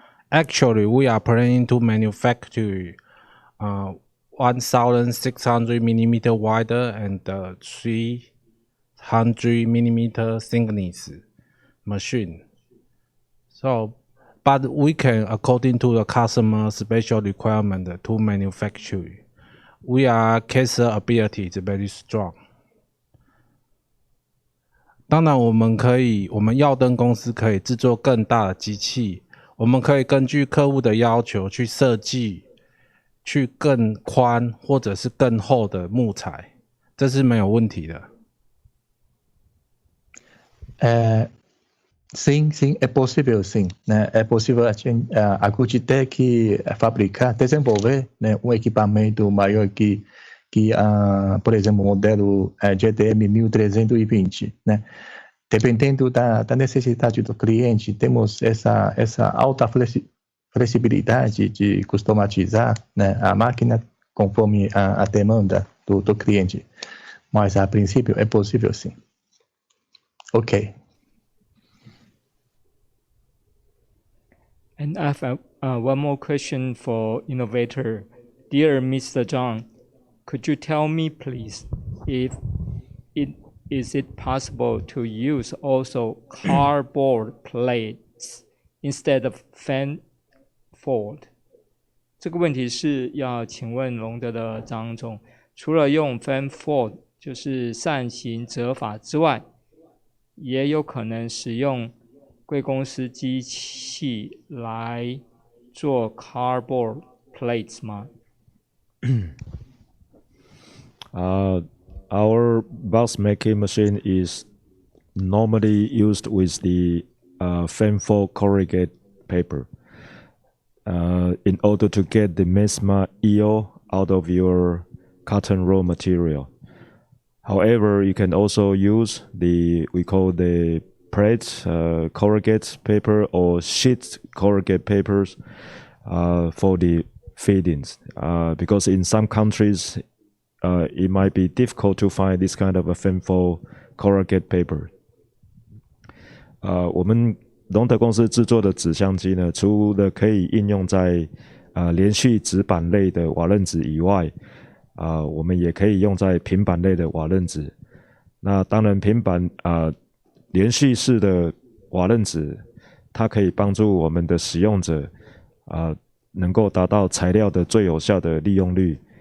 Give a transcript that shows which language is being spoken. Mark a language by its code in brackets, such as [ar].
[en] Actually, we are planning to manufacture 1,600 millimeter wider and 300 millimeter thickness machine. So, but we can, according to the customer special requirement, to manufacture. We are case ability is very strong. [zh] 当然，我们耀登公司可以制作更大的机器，我们可以根据客户的要求去设计，去更宽或者是更厚的木材，这是没有问题的。 [pt] Sim, é possível, sim. Né? É possível a Goodtech fabricar, desenvolver, né, um equipamento maior que por exemplo, o modelo GTM 1320, né? Dependendo da necessidade do cliente, temos essa alta flexibilidade de customizar, né, a máquina conforme a demanda do cliente. Mas, a princípio, é possível, sim. [en] Ok. And I have one more question for innovator. Dear Mr. Zhang, could you tell me, please, is it possible to use also cardboard plates instead of fan fold? [zh] 这个问题是要请问隆德的张总，除了用 fan fold 就是扇形折法之外，也有可能使用贵公司机器来做 cardboard plates 吗？ [en] Our box making machine is normally used with the fan fold corrugated paper in order to get the maximum yield out of your cotton raw material. However, you can also use we call the plates, corrugated paper or sheet corrugated papers for the feedings, because in some countries it might be difficult to find this kind of a fan fold corrugated paper. [zh] 我们隆德公司制作的纸箱机呢，除了可以应用在连续纸板类的瓦楞纸以外，我们也可以用在平板类的瓦楞纸。那当然，平板连续式的瓦楞纸，它可以帮助我们的使用者能够达到材料的最有效的利用率。